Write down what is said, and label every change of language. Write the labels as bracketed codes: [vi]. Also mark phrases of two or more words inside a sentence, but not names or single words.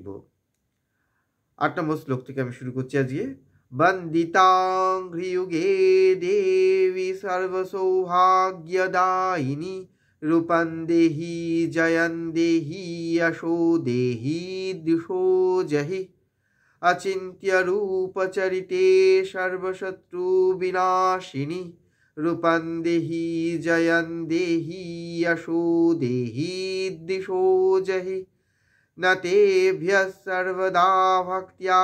[bn] ৮ নম্বর শ্লোক থেকে আমি শুরু করছি আজকে। [sa] বন্দিতাং হ্রিযুগে দেবী সর্বসৌভাগ্যদায়িনী রূপং দেহি জয়ং দেহি যশো দেহি দিশো জহি अचिन्त्य रूपचरिते सर्वशत्रु विनाशिनी रूपं देहि जयं देहि यशो देहि दिशो जहि न तेभ्यः सर्वदा भक्त्या